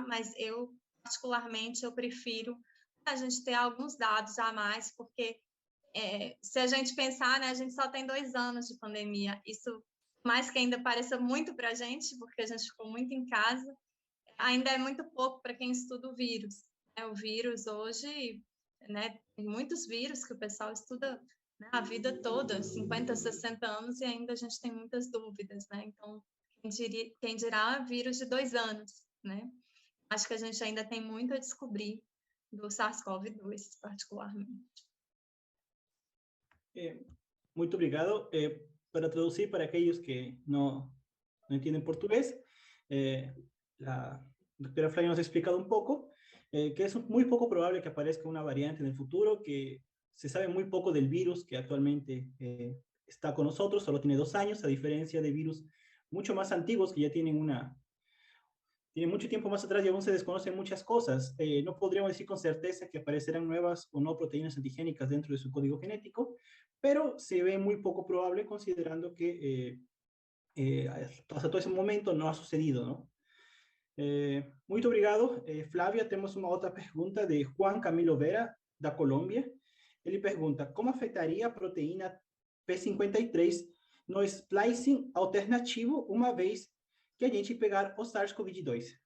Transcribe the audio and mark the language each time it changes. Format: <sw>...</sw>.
<pt>Mas eu, particularmente, eu prefiro a gente ter alguns dados a mais, porque se a gente pensar, né, a gente só tem 2 anos de pandemia, isso, mais que ainda pareça muito para a gente, porque a gente ficou muito em casa, ainda é muito pouco para quem estuda o vírus, né? O vírus hoje, né, tem muitos vírus que o pessoal estuda, né, a vida toda, 50, 60 anos, e ainda a gente tem muitas dúvidas, né? Então, quem dirá vírus de 2 anos, né? Acho que a gente ainda tem muito a descobrir do SARS-CoV-2, particularmente. Muito obrigado.</pt> <es>Para traduzir para aquellos que no entienden portugués, la doctora Flavia nos ha explicado un poco que es muy poco probable que aparezca una variante en el futuro, que se sabe muy poco del virus que actualmente está con nosotros, solo tiene 2 años, a diferencia de virus mucho más antiguos que ya tienen mucho tiempo más atrás y aún se desconocen muchas cosas. No podríamos decir con certeza que aparecerán nuevas o no proteínas antigénicas dentro de su código genético, pero se ve muy poco probable considerando que hasta todo ese momento no ha sucedido, ¿no?</es> <pt>Muito obrigado, Flávia. Temos uma outra pergunta de Juan Camilo Vera, da Colômbia. Ele pergunta, como afetaria a proteína P53 no splicing alternativo, uma vez que a gente pegar o SARS-CoV-2?</pt>